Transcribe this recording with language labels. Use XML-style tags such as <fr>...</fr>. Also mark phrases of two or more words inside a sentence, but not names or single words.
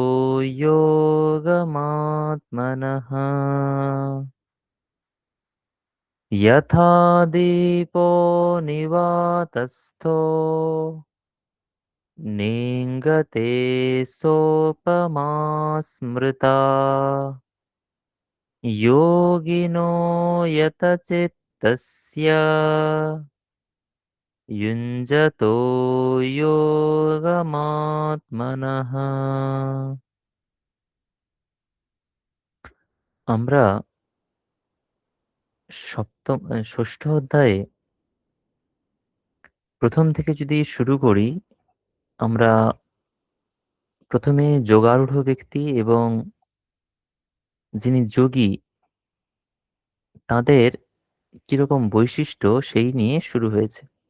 <sa>योगमात्मनः यथा दीपो निवातस्थो नेङ्गते सोपमा स्मृता योगिनो यतचित्तस्य युञ्जतो योगमात्मनः।</sa> <bn>আমরা ষষ্ঠ অধ্যায়ে প্রথম থেকে যদি শুরু করি, আমরা প্রথমে যোগারূঢ় ব্যক্তি এবং যিনি যোগী তাদের কিরকম বৈশিষ্ট্য সেই নিয়ে শুরু হয়েছে।</bn>